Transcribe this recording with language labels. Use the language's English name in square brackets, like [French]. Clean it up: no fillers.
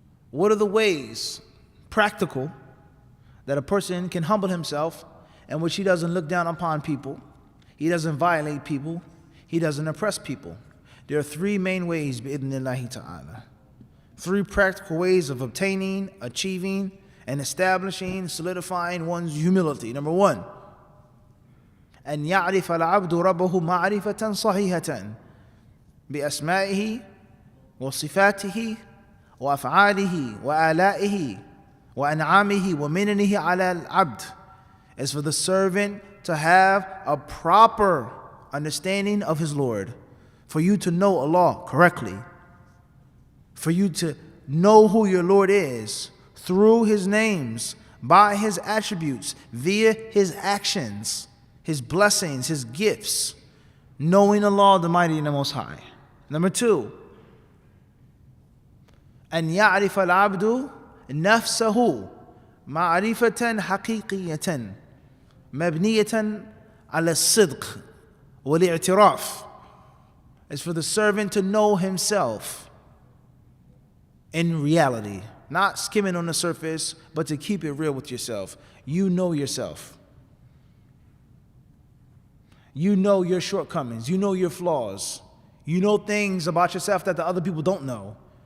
[English] What are the ways, practical, that a person can humble himself in which he doesn't look down upon people, he doesn't violate people, he doesn't oppress people? There are three main ways, [Arabic] bi'idhnillahi ta'ala. [English] Three practical ways of obtaining, achieving, and establishing, solidifying one's humility. Number one, [Arabic] أن يعرف العبد ربه معرفة صحيحة بأسمائه وصفاته وأفعاله وآلائه وأنعامه ومننه على العبد. [English] Is for the servant to have a proper understanding of his Lord, for you to know Allah correctly, for you to know who your Lord is through His names, by His attributes, via His actions, His blessings, His gifts, knowing Allah the Mighty and the Most High. Number two, [Arabic] أن يعرف العبد نفسه معرفة حقيقية مبنية على الصدق والاعتراف. [English] Is for the servant to know himself in reality, not skimming on the surface, but to keep it real with yourself. You know yourself. You know your shortcomings. You know your flaws. You know things about yourself that the other people don't know.